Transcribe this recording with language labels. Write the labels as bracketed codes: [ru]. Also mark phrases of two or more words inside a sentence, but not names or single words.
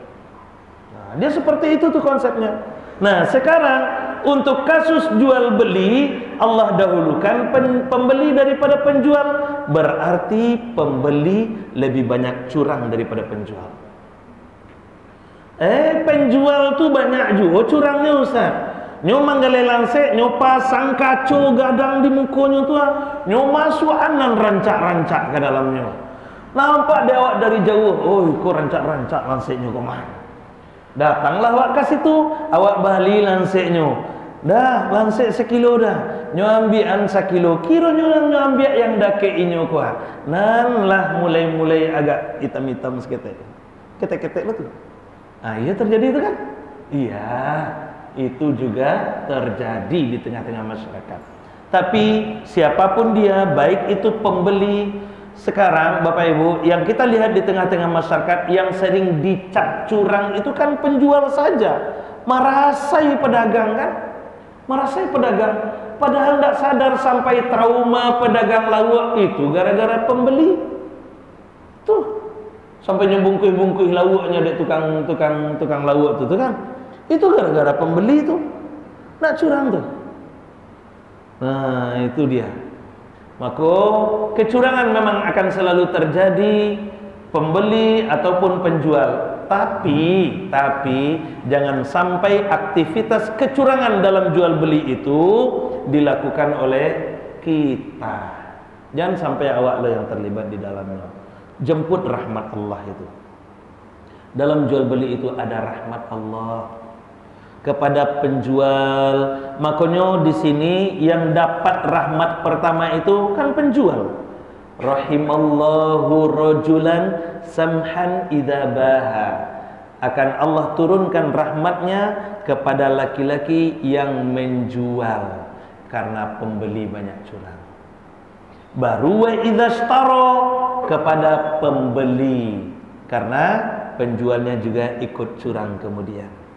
[id] Dia seperti itu tuh konsepnya. Nah sekarang untuk kasus jual beli, Allah dahulukan pembeli daripada penjual. Berarti pembeli lebih banyak curang daripada penjual. Penjual tuh banyak juga curangnya Ustaz. [min] Nyo manggale langsek, nyo pasang kaco gadang di mukonya tuh, nyo masuk anan rancak-rancak ke dalamnya. Nampak dia awak dari jauh, oh kok rancak-rancak lanseknya kok mah. Datanglah awak ke situ, awak bali lanseknya. Dah, lansek sekilo dah. Nyo ambian sekilo, kira nyo ambil yang dake inyo kuah. Nan lah mulai agak hitam-hitam seketek. Ketek-ketek lo tuh. [id] Iya terjadi itu kan? Iya, itu juga terjadi di tengah-tengah masyarakat. Tapi siapapun dia, baik itu pembeli. Sekarang Bapak Ibu, yang kita lihat di tengah-tengah masyarakat yang sering dicap curang itu kan penjual saja. [min] Marasai pedagang kan? Marasai pedagang. [id] Padahal tidak sadar sampai trauma pedagang lawak itu gara-gara pembeli. [min] Tuh, sampai nyembungkuh-bungkuh lawaknya dek tukang lawak tuh kan? [id] Itu gara-gara pembeli tuh. Nak curang tuh. Nah, itu dia. Maka kecurangan memang akan selalu terjadi, pembeli ataupun penjual. Tapi jangan sampai aktivitas kecurangan dalam jual beli itu dilakukan oleh kita. Jangan sampai awak lo yang terlibat di dalamnya. Jemput rahmat Allah itu. Dalam jual beli itu ada rahmat Allah kepada penjual. Makanya di sini yang dapat rahmat pertama itu kan penjual. [ar] رحم الله رجلا سمحا إذا باع. [id] Akan Allah turunkan rahmatnya kepada laki-laki yang menjual karena pembeli banyak curang. Baru [ar] وإذا اشترى [id] kepada pembeli karena penjualnya juga ikut curang kemudian.